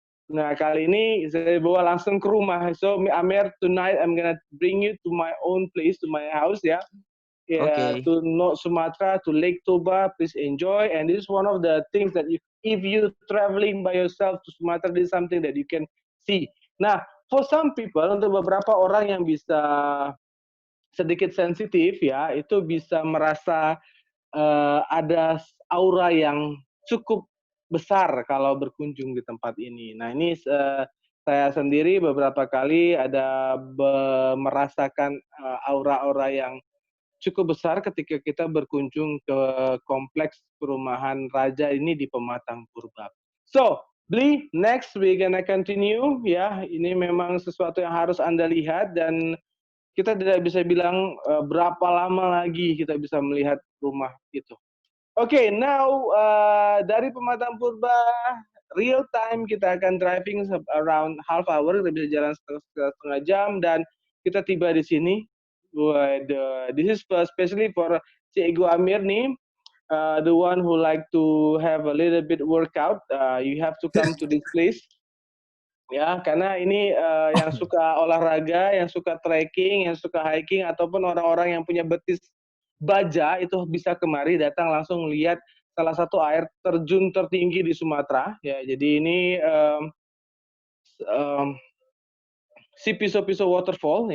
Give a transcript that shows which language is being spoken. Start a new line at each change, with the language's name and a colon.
Indonesian: Nah, kali ini saya bawa langsung ke rumah.
English: So Amer, tonight I'm gonna bring you to my own place, to my house ya. To North Sumatra, to Lake Toba, please enjoy. And this is one of the things that if you traveling by yourself to Sumatra, this is something that you can see.
Indonesian: Nah,
English: for some people,
Indonesian: untuk beberapa orang yang bisa sedikit sensitif ya, itu bisa merasa ada aura yang cukup besar kalau berkunjung di tempat ini. Nah, ini saya sendiri beberapa kali ada merasakan aura-aura yang cukup besar ketika kita berkunjung ke kompleks perumahan raja ini di Pematang Purba.
English: So, Bli, next we gonna continue ya.
Indonesian: Ini memang sesuatu yang harus Anda lihat dan kita tidak bisa bilang berapa lama lagi kita bisa melihat rumah itu.
English: Okay, now
Indonesian: dari Pematang Purba
English: real time
Indonesian: kita akan
English: driving around half hour,
Indonesian: kita bisa jalan setengah jam dan kita tiba di sini.
English: Waduh, this is especially for Cikgu Amir nih, the one who like to have a little bit workout. You have to come to this place.
Indonesian: Ya, karena ini yang suka olahraga, yang suka trekking, yang suka hiking, ataupun orang-orang yang punya betis baja itu bisa kemari datang langsung lihat salah satu air terjun tertinggi di Sumatera. Ya, jadi ini um, si Piso-Piso Waterfall.